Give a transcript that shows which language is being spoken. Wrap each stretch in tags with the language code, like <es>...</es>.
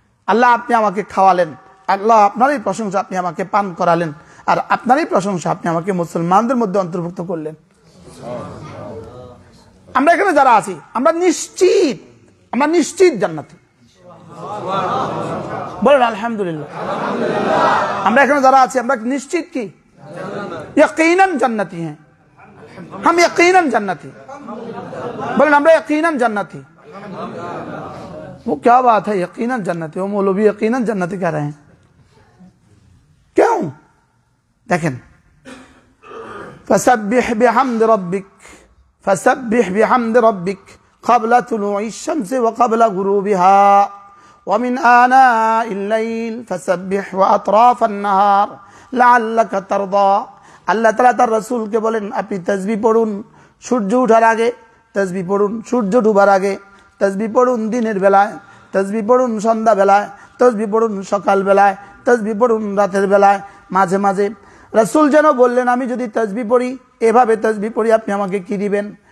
<bn>আল্লাহ আপনি আমাকে খাওয়ালেন, আল্লাহ আপনারই প্রশংসা, আপনি আমাকে পান করালেন, আর আপনারই প্রশংসা, আপনি আমাকে মুসলমানদের মধ্যে অন্তর্ভুক্ত করলেন। আমরা এখানে যারা আছি আমরা নিশ্চিত, আমরা নিশ্চিত জান্নাতি, বলেন আলহামদুলিল্লাহ। আমরা এখানে যারা আছি আমরা নিশ্চিত কি? ইয়াকিনান জান্নাতি হ্যাঁ,</bn> <hi>हम यकीनन जन्नती, बोले</hi> <bn>আমরা</bn> <hi>यकीनन जन्नती। वो क्या बात है यकीनन जन्नती? वो मौलवी यकीनन जन्नती कह रहे हैं, क्यों?</hi> <ar>देखें, फसब्बिह बिहम्द रब्बिक, फसब्बिह बिहम्द रब्बिक قبل طلوع الشمس وقبل غروبها ومن آناء الليل فسبح وأطراف النهار لعلك ترضى।</ar> <bn>আল্লাহ তাআলা তার রাসূলকে বলেন আপনি তাসবিহ পড়ুন সূর্য ওঠার আগে, তাসবিহ পড়ুন সূর্য ডুবার আগে, তাসবিহ পড়ুন দিনের বেলায়, তাসবিহ পড়ুন সন্ধ্যা বেলায়, তাসবিহ পড়ুন সকাল বেলায়, তাসবিহ পড়ুন রাতের বেলায়, মাঝে মাঝে। রাসূল যেন বললেন আমি যদি তাসবিহ পড়ি, এভাবে তাসবিহ পড়ি, আপনি আমাকে কি দিবেন?</bn>